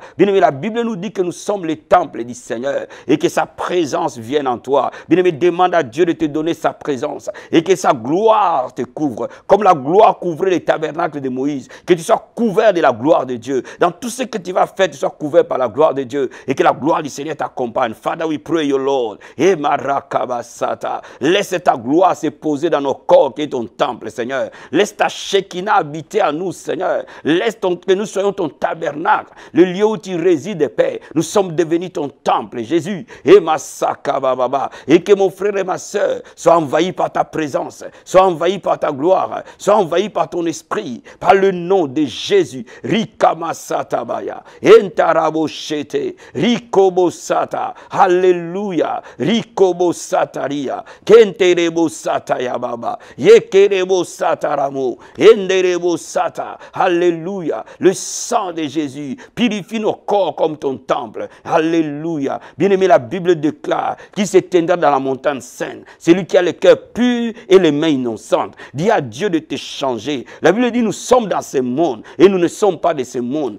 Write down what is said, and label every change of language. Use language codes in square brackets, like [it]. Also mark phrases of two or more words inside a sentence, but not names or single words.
[fr] Bien-aimé, la Bible nous dit que nous sommes le temple du Seigneur, et que sa présence vienne en toi. Bien-aimé, demande à Dieu de te donner sa présence, et que sa gloire te couvre, comme la gloire couvrait les tabernacles de Moïse, que tu sois couvert de la gloire de Dieu. Dans tout ce que tu vas faire, tu sois couvert par la gloire de Dieu, et que la gloire du Seigneur t'accompagne. [en] Father, we pray, your Lord. [fr] Et Marakabasata, laisse ta gloire se poser dans nos corps, qui est ton temple, Seigneur. Laisse ta Shekinah habiter à nous, Seigneur. Laisse que nous soyons ton tabernacle, le lieu où tu résides, Père. Nous sommes devenus ton temple, Jésus. Et Masakababa. Et que mon frère et ma soeur soient envahis par ta présence, soient envahis par ta gloire, soient envahis par ton esprit, par le nom de Jésus. Rikamasatabaya. Entaraboshete. Rikobosata. Alléluia. Rikobosataria. Kenterebosataya baba. Yekerebosataramu. Enderebosata. Alléluia. Le sang de Jésus purifie nos corps comme ton temple. Alléluia. Bien-aimé, la Bible déclare qu'il s'éteindra dans la montagne sainte. Celui qui a le cœur pur et les mains innocentes. Dis à Dieu de te changer. La Bible dit, nous sommes dans ce monde et nous ne sommes pas de ce monde.